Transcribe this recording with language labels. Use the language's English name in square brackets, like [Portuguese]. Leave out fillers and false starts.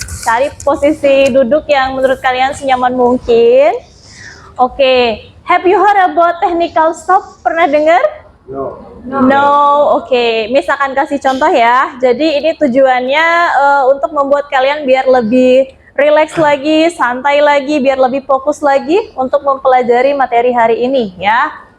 [Indonesian] Cari posisi duduk yang menurut kalian senyaman mungkin. [English] Oke, have you heard about technical stop? [Indonesian] Pernah dengar? No. Oke. Miss akan kasih contoh ya. Jadi ini tujuannya untuk membuat kalian biar lebih rileks lagi, santai lagi, biar lebih fokus lagi untuk mempelajari materi hari ini ya.